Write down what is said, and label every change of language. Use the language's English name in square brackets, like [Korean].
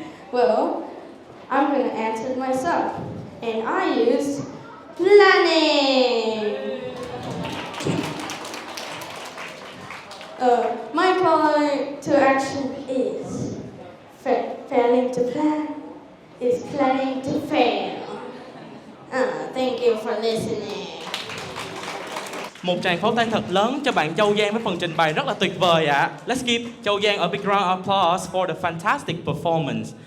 [English] Well, I'm going to answer it myself. And I used planning. My call to action is failing to plan is planning to fail. Thank you for listening. [Vietnamese] Một tràng pháo tay thật lớn cho bạn Châu Giang với phần trình bày rất là tuyệt vời ạ. [English] Let's give Châu Giang a big round of applause for the fantastic performance.